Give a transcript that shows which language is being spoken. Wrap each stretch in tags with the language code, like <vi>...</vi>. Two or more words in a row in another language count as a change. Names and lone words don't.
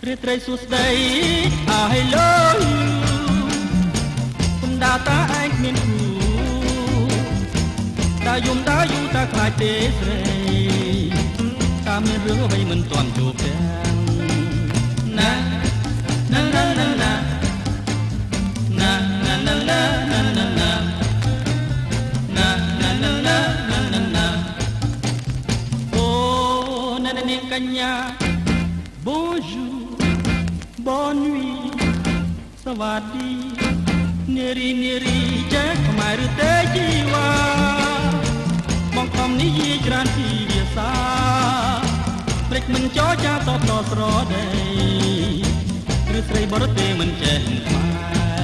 <km>រាត្រីសួស្ដី</km> <en>I love you</en> <km>គុំដាតាឯងគ្មានគូ ដាយំដាយូតាខ្លាចទេស្រីតាមានរឿងអ្វីមិនទាន់ជួបទាំងណាណាណាណាណាណាណាណាណាណាណាណា ណាអូណានាងកញ្ញា</km> <fr>Bonjour bonne nuit</fr> <km>សวัสดีនារីចេះខ្មែរឬទេជីវ៉ាបងខំនិយាយច្រើនពីភាសាព្រេចមិនចោចាតបតស្រដីឬស្រីបរទេសមិនចេះខ្មែរ</km>